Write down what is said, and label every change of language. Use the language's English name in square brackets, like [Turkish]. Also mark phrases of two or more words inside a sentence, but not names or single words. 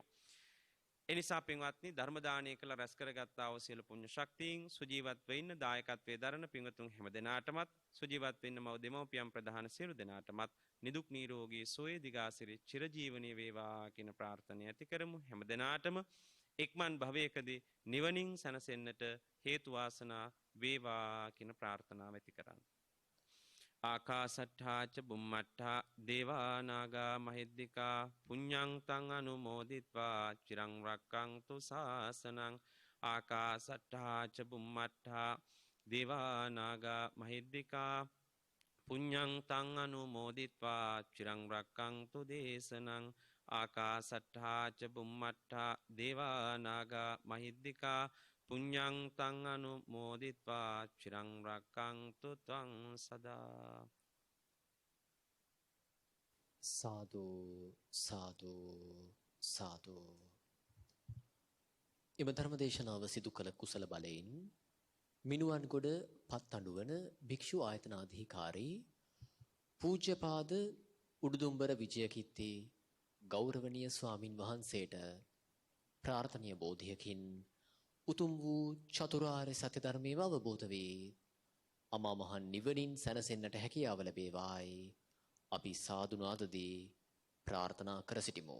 [Sinhala] එනිසා පින්වත්නි ධර්ම දානය කළ රැස් කරගත්තා වූ සියලු පුණ්‍ය ශක්තියින් සුජීවත් වෙන්න දායකත්වයේ දරන පින්වතුන් හැම දෙනාටමත් සුජීවත් වෙන්න මව දෙමව්පියන් ප්‍රධාන සියලු දෙනාටමත් නිදුක් නිරෝගී සුවය දිගාසිරි චිරජීවනයේ වේවා කියන ප්‍රාර්ථනාව ඇති කරමු. හැම දෙනාටම ඉක්මන් භවයකදී නිවනින් සැනසෙන්නට හේතු වාසනා වේවා කියන ප්‍රාර්ථනාව ඇති කරන්න. [Pali] ආකාසට්ඨා ච බුම්මට්ඨා දේවා නාග මහිද්దికා පුඤ්ඤං තං අනුමෝදිත්වා චිරං රක්ඛන්තු ශාසනං. ආකාසට්ඨා ච බුම්මට්ඨා දේවා නාග මහිද්దికා පුඤ්ඤං තං අනුමෝදිත්වා චිරං රක්ඛන්තු දේශනං. ආකාසට්ඨා ච බුම්මට්ඨා දේවා නාග මහිද්దికා පුඤ්ඤං තං අනුමෝදිත්වා චිරං රක්ඛන්තු ත්වං සදා. [Sinhala] සාදු සාදු සාදු. එම ධර්ම දේශනාව සිදු කළ කුසල බලයෙන් මිනුවන්ගොඩ පත්තඬුවන භික්ෂු ආයතනාධිකාරී පූජ්‍යපාද උඩුදුම්බර විජයකිත්ති ගෞරවනීය ස්වාමින් වහන්සේට ප්‍රාර්ථනීය බෝධියකින් උතුම් වූ චතුරාර්ය සත්‍ය ධර්මයේ අවබෝධ වේ අමා මහ නිවනින් සැනසෙන්නට හැකියාව ලැබේවායි අපි සාදු නාදදී ප්‍රාර්ථනා කර සිටිමු.